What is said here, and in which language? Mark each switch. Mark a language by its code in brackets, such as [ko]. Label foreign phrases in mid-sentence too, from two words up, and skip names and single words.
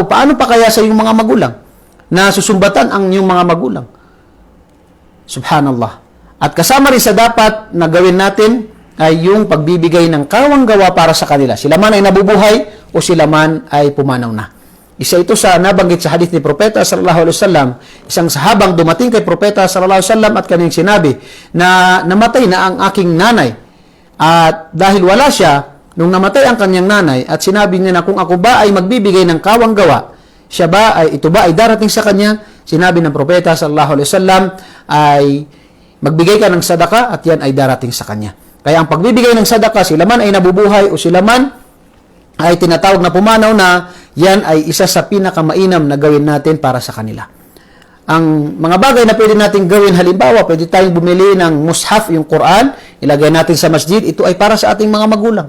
[tl] Paano pa kaya sa iyong mga magulang na susumbatan ang iyong mga magulang? Subhanallah. At kasama rin sa dapat na gawin natin ay yung pagbibigay ng kawang-gawa para sa kanila. Sila man ay nabubuhay o sila man ay pumanaw na. Isa ito sa nabanggit sa hadith ni Propeta [ar] صلى الله عليه وسلم. [tl] Isang sahabang dumating kay Propeta [ar] صلى الله عليه وسلم [tl] at kanyang sinabi na namatay na ang aking nanay. At dahil wala siya, nung namatay ang kanyang nanay at sinabi niya na kung ako ba ay magbibigay ng kawang-gawa, ito ba ay darating sa kanya? Sinabi ng Propeta [ar] صلى الله عليه وسلم [tl] ay magbigay ka ng sadaka at yan ay darating sa kanya. Kaya ang pagbibigay ng sadaka, sila man ay nabubuhay o sila man ay tinatawag na pumanaw na, yan ay isa sa pinakamainam na gawin natin para sa kanila. Ang mga bagay na pwede natin gawin, halimbawa, pwede tayong bumili ng mushaf, yung Quran, ilagay natin sa masjid, ito ay para sa ating mga magulang.